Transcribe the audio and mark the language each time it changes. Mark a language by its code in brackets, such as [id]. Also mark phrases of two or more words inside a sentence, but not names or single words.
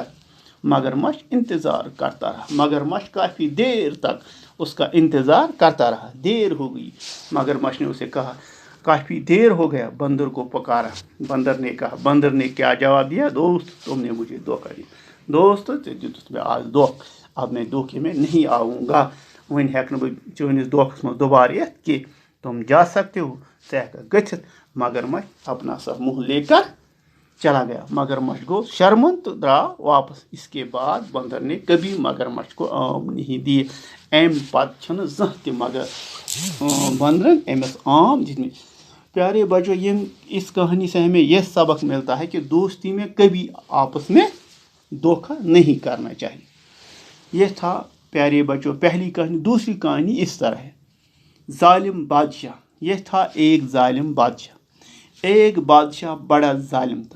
[hi] मगरमच्छ इंतजार करता रहा। मगरमच्छ काफी देर तक उसका इंतजार करता रहा। देर हो गई। मगरमच्छ ने उसे कहा, काफी देर हो गया। बंदर को पुकारा। बंदर ने कहा, बंदर ने क्या जवाब दिया? दोस्त तुमने मुझे धोखा दिया। [ks] दोस्त दितुस मैं आज धोख, [hi] अब मैं धोखे में नहीं आऊँगा। [ks] वन हेक न चनिस धोखस मज दोबारा यथ कि [hi] तुम जा सकते हो, [ks] सह गथित। [hi] मगरमच्छ अपना सा मुंह लेकर चला गया। [ks] मगरमच्छ गो शर्मंद तो द्राव वापस। [hi] इसके बाद बंदर ने कभी मगरमच्छ को आम नहीं दिए। [ks] अम पत छन जह त मगर बंदरन अमस आम दितमत। [hi] प्यारे बच्चों, इस कहानी से हमें यह सबक मिलता है कि दोस्ती में कभी आपस में धोखा नहीं करना चाहिए। यह था प्यारे बच्चों पहली कहानी। दूसरी कहानी इस तरह है, जालिम बादशाह। यह था एक जालिम बादशाह। एक बादशाह बड़ा जालिम था।